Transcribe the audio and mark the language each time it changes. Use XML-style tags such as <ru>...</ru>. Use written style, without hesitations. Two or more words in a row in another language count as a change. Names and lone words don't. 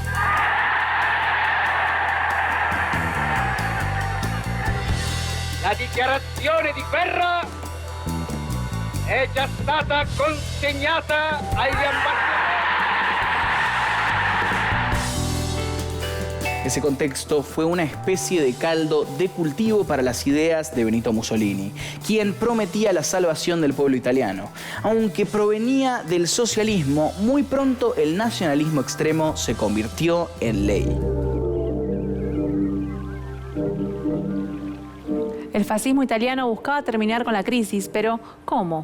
<it>La dichiarazione di guerra è già stata consegnata agli ambasciatori.</it> <es>Ese contexto fue una especie de caldo de cultivo para las ideas de Benito Mussolini, quien prometía la salvación del pueblo italiano. Aunque provenía del socialismo, muy pronto el nacionalismo extremo se convirtió en ley. El fascismo italiano buscaba terminar con la crisis, pero ¿cómo?</es>